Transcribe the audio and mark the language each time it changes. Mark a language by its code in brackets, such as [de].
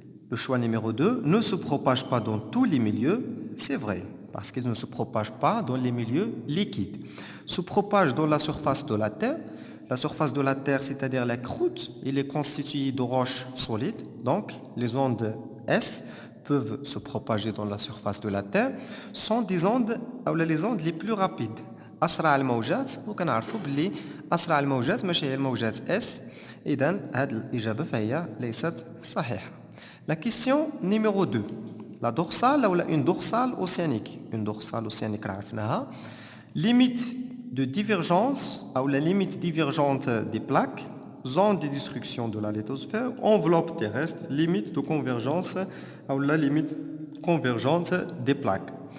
[fr] Le choix numéro 2, ne se propage pas dans tous les milieux. C'est vrai, parce qu'ils ne se propagent pas dans les milieux liquides. Se propage dans la surface de la Terre. La surface de la Terre, c'est-à-dire la croûte, elle est constituée de roches solides. Donc, les ondes S peuvent se propager dans la surface de la Terre, sont des ondes, les ondes les plus rapides. [ar] أسرع الموجات وكنعرفوا باللي أسرع الموجات ماشي هي الموجات S. إذن هذه الإجابة فهي ليست صحيحة. [fr] La question numéro 2. La dorsale ou une dorsale océanique. Une dorsale océanique عرفناها. Limite de divergence ou la limite divergente des plaques, zone de destruction de la lithosphère, enveloppe terrestre, limite de convergence ou la limite convergente des plaques.